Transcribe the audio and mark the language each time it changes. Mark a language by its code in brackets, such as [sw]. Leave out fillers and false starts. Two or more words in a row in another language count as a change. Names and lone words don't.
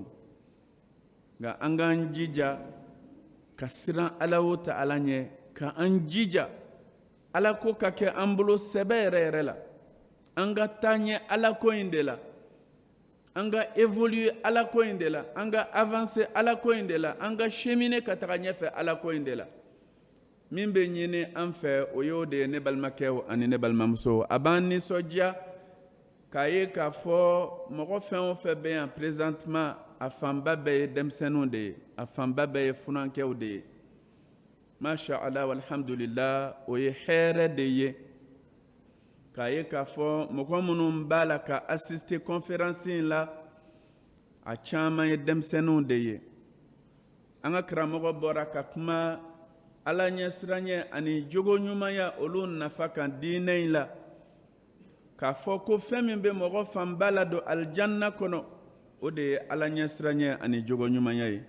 [bm] Nka an k'an jija ka siran Alahu Ta'ala ɲɛ, ka an jija ala ko ka kɛ an bolo sɛbɛ yɛrɛ yɛrɛ la, an ka taa ɲɛ ala ko in de la, an ka évoluer ala ko in de la, an ka avancer ala ko in de la, an ka cheminer ka taga ɲɛfɛ ala ko in de la. Min bɛ ɲini an fɛ o y'o de ye ne balimakɛw ani ne balimamusow. A b'an nisɔndiya k'a ye k'a fɔ mɔgɔ fɛn o fɛn bɛ yan présentement, a fanba bɛɛ ye denmisɛnninw de ye, a fanba bɛɛ ye funankɛw de ye. [ar] ما شاء الله والحمد لله, [bm] o ye hɛrɛ de ye k'a ye k'a fɔ mɔgɔ minnu b'a la ka [fr] assister conférence [bm] in la, a caman ye denmisɛnninw de ye. An ka karamɔgɔ bɔra ka kuma ala ɲɛsiranya ani jogo ɲumanya olu nafa kan diinɛ in la, k'a fɔ ko fɛn min bɛ mɔgɔ fanba la don aljanna kɔnɔ, o de ye ala ɲɛsiranya ani jogo ɲumanya ye.